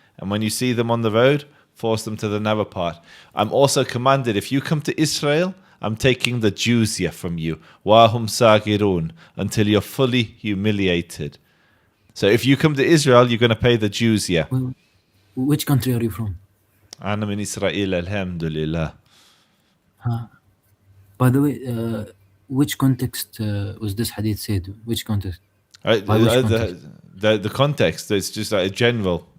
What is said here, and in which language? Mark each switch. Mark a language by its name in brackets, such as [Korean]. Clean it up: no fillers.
[English] And when you see them on the road, force them to the narrow path. I'm also commanded, if you come to Israel, I'm taking the jizya from you. [Arabic] Wahum sagirun. [English] Until you're fully humiliated. So if you come to Israel, you're going to pay the jizya. Well, which country are you from? [Arabic] أنا من إسرائيل الحمد لله. [English] By the way, which context was this hadith said? Which context? The context, it's just like a general.